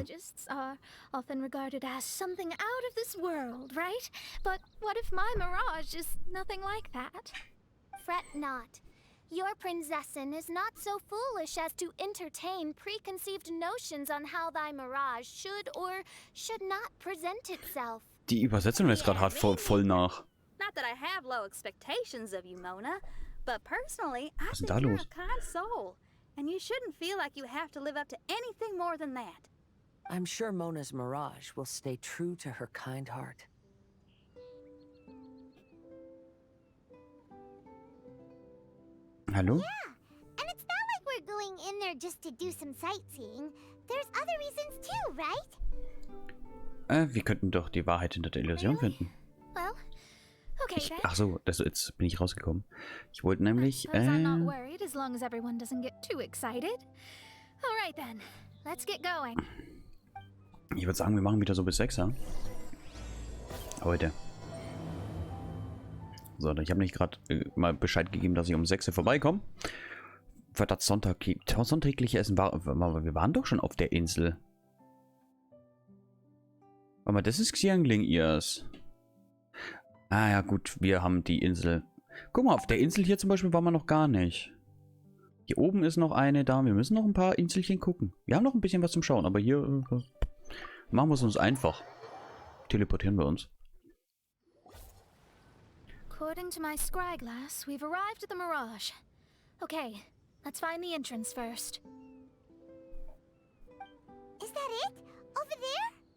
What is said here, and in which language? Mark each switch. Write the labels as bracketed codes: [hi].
[en] astrologists are often regarded as something out of this world, right? But what if my mirage is nothing like that? Fret not. Your Prinzessin is not so foolish as to entertain preconceived notions on how thy mirage should or should not present itself. [de] Die Übersetzung ist gerade hart voll nach. [en] Not that I have low expectations of you, Mona, but personally, I [de] Was ist denn da [en] you're [de] los? [en] a kind soul, and you shouldn't feel like you have to live up to anything more than that. I'm sure Mona's mirage will stay true to her kind heart. [de] Hallo? [en] Yeah, and it's not like we're going in there just to do some sightseeing. There's other reasons too, right? [de] Wir könnten doch die Wahrheit hinter der Illusion finden. [en] Well, okay then. [de] Ach so, jetzt bin ich rausgekommen. Ich wollte nämlich, [en] Suppose I'm not worried as long as everyone doesn't get too excited. All right then, let's get going. [de] ich würde sagen, wir machen wieder so bis 6, ja? Heute. So, ich habe nicht gerade mal Bescheid gegeben, dass ich um 6 Uhr vorbeikomme. Für das sonntägliche Essen war. Wir waren doch schon auf der Insel. Warte mal, das ist Xiangling ihrs. Ah ja, gut, wir haben die Insel. Guck mal, auf der Insel hier zum Beispiel waren wir noch gar nicht. Hier oben ist noch eine da. Wir müssen noch ein paar Inselchen gucken. Wir haben noch ein bisschen was zum Schauen, aber hier machen wir es uns einfach. Teleportieren wir uns. [en] According to my scry glass, we've arrived at the Mirage. Okay, let's find the entrance first. Is that it? Over there?